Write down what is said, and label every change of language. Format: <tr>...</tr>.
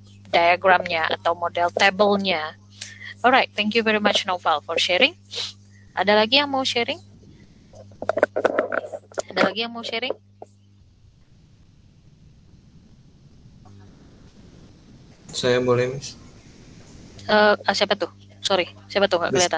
<id>diagramnya atau model tabelnya.</id> <en>Alright, thank you very much Noval for sharing.</en> <id>Ada lagi yang mau sharing? Ada lagi yang mau sharing? Saya boleh, Miss? Siapa tuh? Sorry, siapa tuh nggak kelihatan?</id>